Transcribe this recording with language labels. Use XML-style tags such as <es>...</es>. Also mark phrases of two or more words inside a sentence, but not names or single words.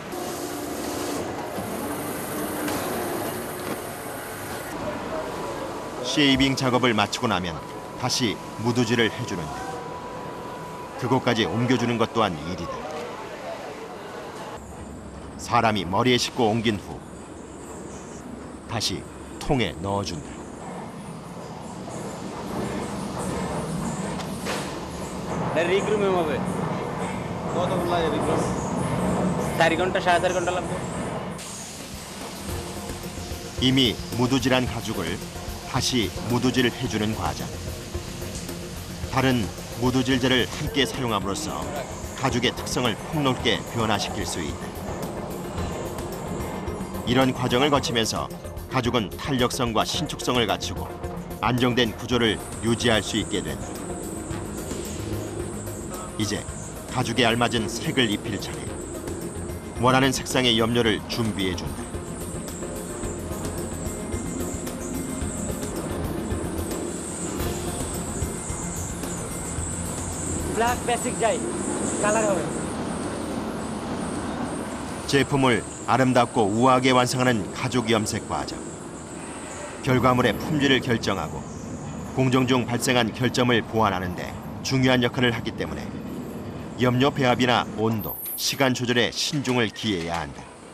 <ko>쉐이빙 작업을 마치고 나면 다시 무드질을 해주는데 그곳까지 옮겨주는 것 또한 일이다. 사람이 머리에 싣고 옮긴 후 다시 통에 넣어준다.</ko> <bn>রিগ্রুমে হবে কতক্ষণ লাগে রিগ্রুম? 4 ঘন্টা 4.5 ঘন্টা লাগবে।</bn> <ko>이미 무두질한 가죽을 다시 무두질 해주는 과정. 다른 무두질제를 함께 사용함으로써 가죽의 특성을 폭넓게 변화시킬 수 있다. 이런 과정을 거치면서 가죽은 탄력성과 신축성을 갖추고 안정된 구조를 유지할 수 있게 된다. 이제 가죽에 알맞은 색을 입힐 차례. 원하는 색상의 염료를 준비해준다.</ko> <en>black basic</en> <bn>যাই কালার হবে।</bn> <ko>제품을 아름답고 우아하게 완성하는 가죽 염색 과정. 결과물의 품질을 결정하고 공정 중 발생한 결점을 보완하는 데 중요한 역할을 하기 때문에 염료 배합이나 온도, 시간 조절에 신중을 기해야 한다.</ko>